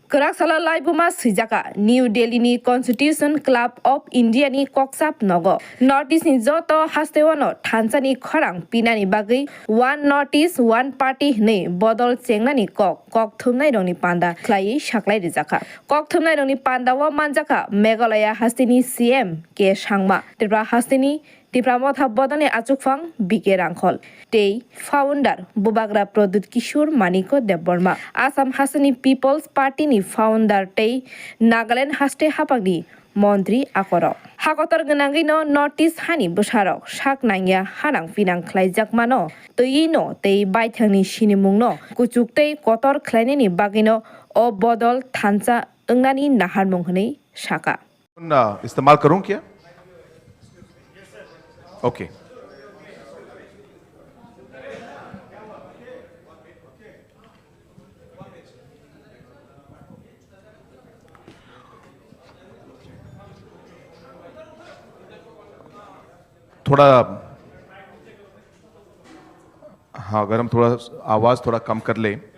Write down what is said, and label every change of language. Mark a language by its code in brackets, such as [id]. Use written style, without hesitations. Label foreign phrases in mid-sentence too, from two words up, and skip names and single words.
[trp] Karak laibuma sijaka New Delhi ni Constitution Club of India ni koksap nogo. Notice ni joto hastewano thansani khorang pinani bagi [en] one notice one party [trp] ne bodol chengnani kok thumnai rongni panda khlai saklai rijaka. Kok thumnai rongni panda wa manjaka Meghalaya hastini CM ke sangma Tripura hastini Tripura motha bodone achukfang bike rangkhol. Tei founder Bubagra Pradut Kishore Maniko Deborma Assam Hasani People's Party ni founder tei Nagaland haste hapagni Montri Akoro. Hakotor ganangino notice hani busharok sak nangya hanang pinang khlaijak mano tei no tei baithangni sinimungno kuchuk tei kotor khlainani bagino o bodol thansa engnani naharmung hnei saka. [hi] इस्तेमाल करूं क्या? ओके थोड़ा हाँ अगर हम थोड़ा आवाज़ थोड़ा कम कर ले।